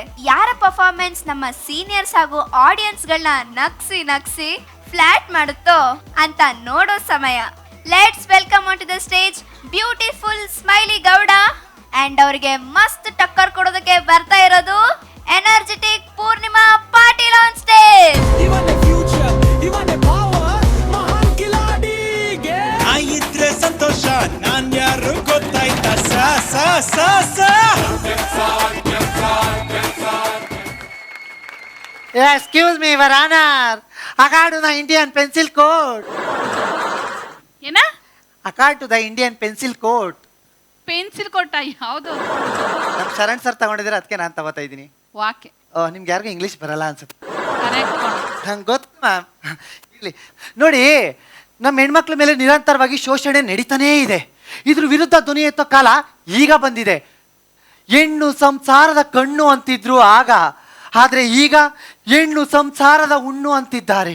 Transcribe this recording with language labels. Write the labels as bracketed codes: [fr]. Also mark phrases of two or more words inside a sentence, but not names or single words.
[kn] ಯಾರ ಪರ್ಫಾರ್ಮೆನ್ಸ್ ನಮ್ಮ ಸೀನಿಯರ್ಸ್ ಹಾಗೂ ಆಡಿಯನ್ಸ್ ಗಳನ್ನ ನಗ್ಸಿ ಫ್ಲಾಟ್ ಮಾಡುತ್ತೋ ಅಂತ ನೋಡೋ ಸಮಯ. [en] Let's welcome on to the stage beautiful Smiley Gowda. [kn] ಅಂಡ್ ಅವರಿಗೆ ಮಸ್ತ್ ಟಕ್ಕರ್ ಕೊಡೋದಕ್ಕೆ ಬರ್ತಾ ಇರೋದು ಎನರ್ಜೆಟಿಕ್ ಪೂರ್ಣಿಮಾ ಪಾಟೀಲ್ [en] on stage. [kn] ಇವನೇ ಫ್ಯೂಚರ್, ಇವನೇ ಪವರ್, [hi] महान खिलाड़ी गेम. [kn] ಇದ್ರೆ ಸಂತೋಷ, ನಾನ್ ಯಾರು ಗೊತ್ತಾಯ್ತಾ? [en] Excuse me, Your Honor. According to the Indian Pencil Code. [kn] ಏನ? [en] According to the Indian Pencil Code. [kn] ಪೆನ್ಸಿಲ್ ಕೊಟ್ಟ ಯಾವ್ದು ನಮ್ಮ ಶರಣ್ ಸರ್ ತಗೊಂಡಿದ್ರೆ ಅದಕ್ಕೆ ನಾನು ತಗೋತಾ ಇದ್ದೀನಿ. [en] ವಾಕೆ [kn] ನಿಮ್ಗೆ ಯಾರಿಗೂ ಇಂಗ್ಲೀಷ್ ಬರಲ್ಲ ಅನ್ಸುತ್ತೆ. ಕರೆಕ್ಟ್ ನಂಗೆ ಗೊತ್ತು ಮ್ಯಾಮ್. ಇಲ್ಲಿ ನೋಡಿ, ನಮ್ಮ ಹೆಣ್ಮಕ್ಳ ಮೇಲೆ ನಿರಂತರವಾಗಿ ಶೋಷಣೆ ನಡೀತಾನೇ ಇದೆ. ಇದ್ರ ವಿರುದ್ಧ ಧ್ವನಿ ಎತ್ತೋ ಕಾಲ ಈಗ ಬಂದಿದೆ. ಹೆಣ್ಣು ಸಂಸಾರದ ಕಣ್ಣು ಅಂತಿದ್ರು ಆಗ, ಆದ್ರೆ ಈಗ ಹೆಣ್ಣು ಸಂಸಾರದ ಹುಣ್ಣು ಅಂತಿದ್ದಾರೆ.